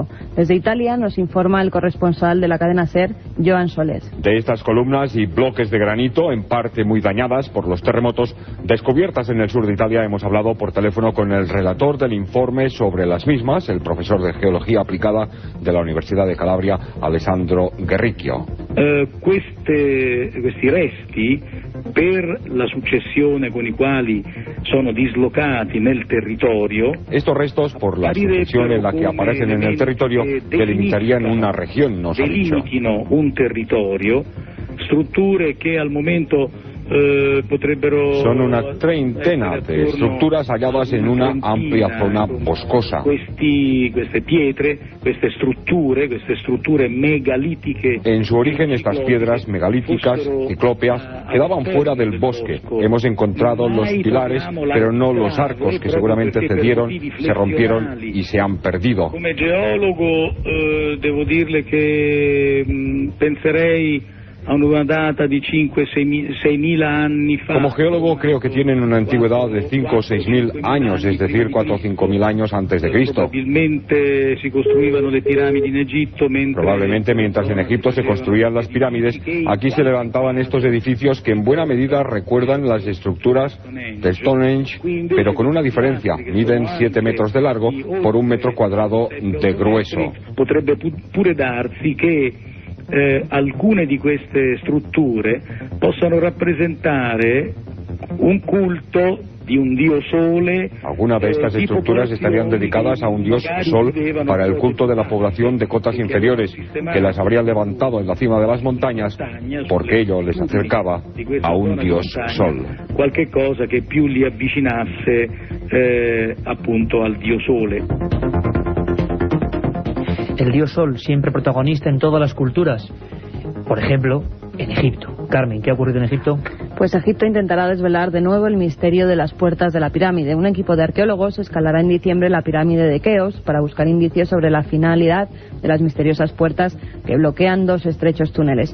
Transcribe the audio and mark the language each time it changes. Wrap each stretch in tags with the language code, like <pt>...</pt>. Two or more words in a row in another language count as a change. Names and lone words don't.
<es>Desde Italia nos informa el corresponsal de la cadena SER, Joan Solés. De estas columnas y bloques de granito, en parte muy dañadas por los terremotos descubiertas en el sur de Italia, hemos hablado por teléfono con el relator del informe sobre las mismas, el profesor de Geología Aplicada de la Universidad de Calabria, Alessandro Guerricchio.</es> <it>Questi resti, per la successione con i quali sono dislocati nel territorio,</it> <es>estos restos, por la sucesión en la que aparecen en el territorio, delimitarían una región, nos ha dicho.</es> <it>Delimitino un territorio, strutture che al momento</it> <es>son una treintena de estructuras halladas en una amplia zona boscosa.</es> <it>Queste pietre, queste strutture megalitiche.</it> <es>En su origen, estas piedras megalíticas, ciclópeas, quedaban fuera del bosque. Hemos encontrado los pilares, pero no los arcos, que seguramente cedieron, se rompieron y se han perdido.</es> <it>Come geologo devo dirle che penserei a una data di 5-6.000 anni fa.</it> <es>Como geólogo creo que tienen una antigüedad de 5 o 6.000 años, es decir, 4 o 5.000 años antes de Cristo. Probablemente mientras en Egipto se construían las pirámides, aquí se levantaban estos edificios que en buena medida recuerdan las estructuras de Stonehenge, pero con una diferencia: miden 7 metros de largo por 1 metro cuadrado de grueso.</es> <it>Potrebbe pure darsi che alcune di queste strutture possano rappresentare un culto di un dio sole.</it> <es>Algunas de estas estructuras estarían dedicadas a un dios sol para el culto de la población de cotas inferiores, que las habrían levantado en la cima de las montañas porque ello les acercaba a un dios sol.</es> <it>Qualche cosa che più li avvicinasse appunto al dio sole.</it> <es>El dios Sol, siempre protagonista en todas las culturas. Por ejemplo, en Egipto. Carmen, ¿qué ha ocurrido en Egipto? Pues Egipto intentará desvelar de nuevo el misterio de las puertas de la pirámide. Un equipo de arqueólogos escalará en diciembre la pirámide de Keops para buscar indicios sobre la finalidad de las misteriosas puertas que bloquean 2 estrechos túneles.</es>